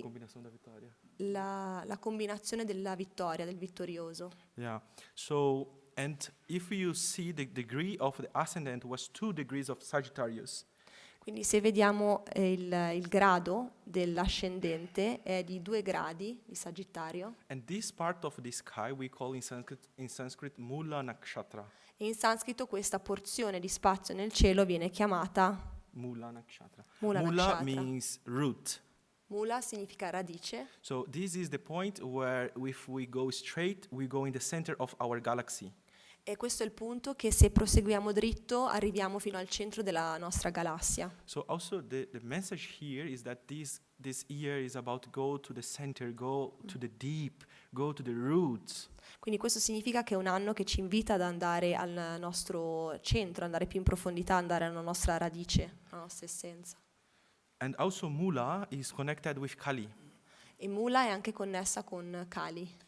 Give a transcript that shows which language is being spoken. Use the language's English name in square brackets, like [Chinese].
[Italian] combinazione da vittoria. la combinazione della vittoria, del vittorioso. Yeah. [English] So, and if you see the degree of the ascendant was 2 degrees of Sagittarius. [Italian] Quindi se vediamo il grado dell'ascendente è di 2 gradi di Sagittario. [English] And this part of the sky we call in Sanskrit Mula Nakshatra. [Italian] E in sanscrito questa porzione di spazio nel cielo viene chiamata Mula Nakshatra. Mula Mula Nakshatra. [English] means root. [Italian] Mula, significa radice. [English] So this is the point where if we go straight, we go in the center of our galaxy. [Italian] E questo è il punto che se proseguiamo dritto arriviamo fino al centro della nostra galassia. [English] So also the message here is that this year is about go to the center, go to the deep, go to the roots. [Italian] Quindi questo significa che è un anno che ci invita ad andare al nostro centro, andare più in profondità, andare alla nostra radice, alla nostra essenza. [English] And also Mula is connected with Kali. [Italian] E Mula è anche connessa con Kali.